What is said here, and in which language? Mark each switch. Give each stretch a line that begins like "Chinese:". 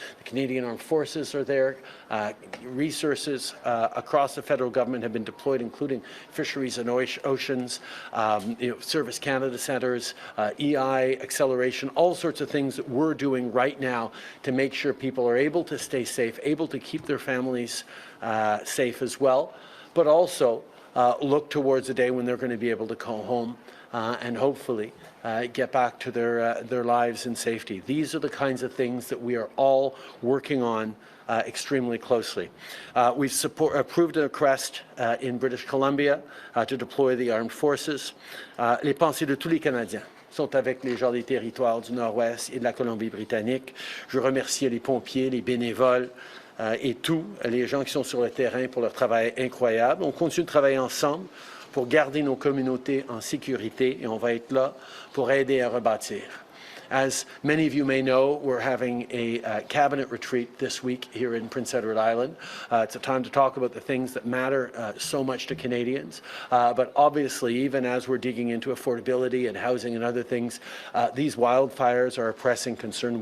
English: The Canadian Armed Forces are there. Resources across the federal government have been deployed, including Fisheries and Oceans, Service Canada centres, EI acceleration, all sorts of things that we're doing right now to make sure people are able to stay safe, able to keep their families safe as well, but also look towards a day when they're going to be able to go home and hopefully get back to their lives in safety. These are the kinds of things that we are all working on extremely closely. We've approved a request in British Columbia to deploy the armed forces.
French: Les pensées de tous les Canadiens sont avec les gens des territoires du Nord-Ouest et de la Colombie-Britannique. Je remercie les pompiers, les bénévoles, et tous les gens qui sont sur le terrain pour leur travail incroyable. On continue de travailler ensemble pour garder nos communautés en sécurité et on va être là pour aider à rebâtir.
English: As many of you may know, we're having a cabinet retreat this week here in Prince Edward Island. It's a time to talk about the things that matter so much to Canadians. But obviously, even as we're digging into affordability and housing and other things, these wildfires are a pressing concern.